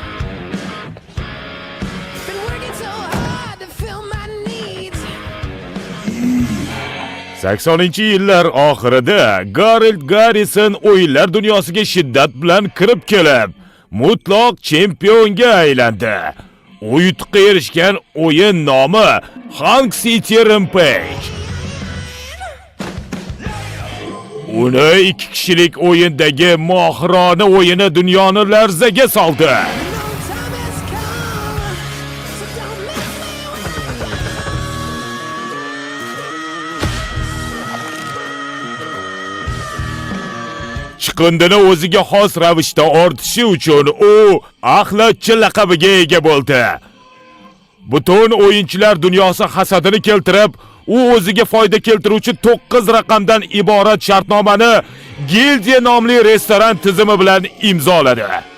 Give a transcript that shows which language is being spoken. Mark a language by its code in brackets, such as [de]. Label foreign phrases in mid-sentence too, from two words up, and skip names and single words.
[en] Been working so hard to fill my needs. [uz] 80-yillar oxirida Garfield Garrison o'yinlar dunyosiga shiddat bilan kirib kelib, mutlaq chempionga aylandi. U yutuqqa erishgan o'yin nomi Hang City Rampage. Uni 2 kishilik o'yindagi mohirona o'yini dunyoni larzaga soldi. [en] No time has come, so don't mess me [uz] Chiqindini o'ziga xos ravishda ortishi uchun u axlatchi laqabiga ega bo'ldi. Butun o'yinchilar dunyosi hasadini keltirib, u o'ziga foyda keltiruvchi 9 raqamdan iborat shartnomani Gildiya nomli restoran tizimi bilan imzoladi.